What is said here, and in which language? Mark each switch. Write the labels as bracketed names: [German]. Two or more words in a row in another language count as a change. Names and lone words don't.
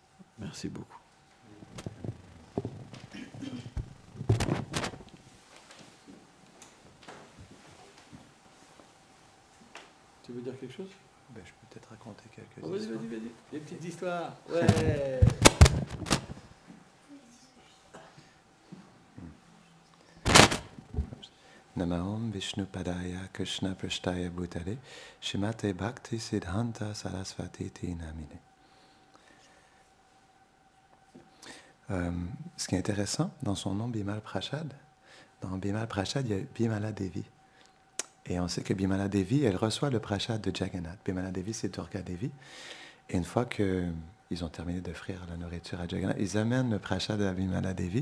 [French] Merci beaucoup. Tu veux dire quelque chose ? Ben, je peux peut-être raconter quelques Vas-y, histoires. vas-y, vas-y. Des petites histoires. Ouais. [Sanskrit] Namaham Vishnu Padaya Krishna Prashtaya Bhutale Shrimate Bhakti Siddhanta Sarasvati Te Namine. [French] Ce qui est intéressant, dans son nom Bimal Prashad, dans Bimal Prashad, il y a Bimala Devi. Et on sait que Bimala Devi, elle reçoit le Prashad de Jagannath. Bimala Devi, c'est Durga Devi. Et une fois qu'ils ont terminé d'offrir la nourriture à Jagannath, ils amènent le Prashad à Bimala Devi.